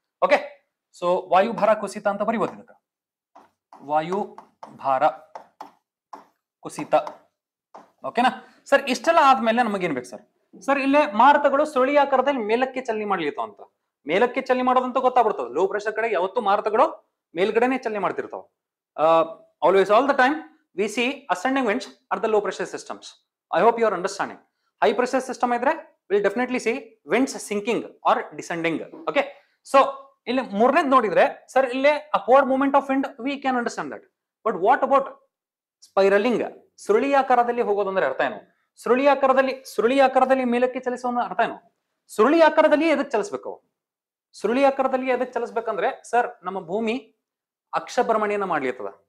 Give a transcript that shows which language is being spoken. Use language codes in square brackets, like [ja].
[kn] Okay, so ವಾಯುಭಾರ ಕುಸಿತ ಅಂತ ಬರೀಬಹುದು ಇದಕ್ಕ. ವಾಯುಭಾರ ಕುಸಿತ. ಓಕೆನಾ ಸರ್? ಇಷ್ಟೆಲ್ಲ ಆದ್ಮೇಲೆ ನಮಗೇನ್ ಬೇಕು ಸರ್? ಸರ್ ಇಲ್ಲೇ ಮಾರುತಗಳು ಸುರುಳಿಯಾಕಾರದಲ್ಲಿ ಮೇಲಕ್ಕೆ ಚಲನೆ ಮಾಡ್ಲಿತಾವ ಅಂತ. ಮೇಲಕ್ಕೆ ಚಲನೆ ಮಾಡೋದಂತ ಗೊತ್ತಾಗ್ಬಿಡ್ತದೆ. ಲೋ ಪ್ರೆಷರ್ ಕಡೆ ಯಾವತ್ತು ಮಾರುತಗಳು ಮೇಲ್ಗಡೆನೆ ಚಲನೆ ಮಾಡ್ತಿರ್ತಾವ. [en] Always, all the time, we see ascending winds are the low pressure systems. I hope you are understanding. High pressure system idre, we'll definitely see winds sinking or descending. Okay, so [kn] ಇಲ್ಲಿ ಮೂರನೇದ್ ನೋಡಿದ್ರೆ sir ಇಲ್ಲೇ [en] Upward movement of wind we can understand that. But what about spiraling, [kn] ಸುರುಳಿಯಾಕಾರದಲ್ಲಿ ಹೋಗೋದಂದ್ರೆ ಅರ್ಥ ಏನು? ಸುರುಳಿಯಾಕಾರದಲ್ಲಿ ಮೇಲಕ್ಕೆ ಚಲಿಸೋಣ ಅರ್ಥ ಏನು? ಸುರುಳಿಯಾಕಾರದಲ್ಲಿ ಎದಕ್ ಚಲಿಸ್ಬೇಕು? ಸುರುಳಿಯಾಕಾರದಲ್ಲಿ ಎದಕ್ ಚಲಿಸ್ಬೇಕಂದ್ರೆ ಸರ್ ನಮ್ಮ ಭೂಮಿ ಅಕ್ಷಭ್ರಮಣೆಯನ್ನ ಮಾಡ್ಲಿರ್ತದ.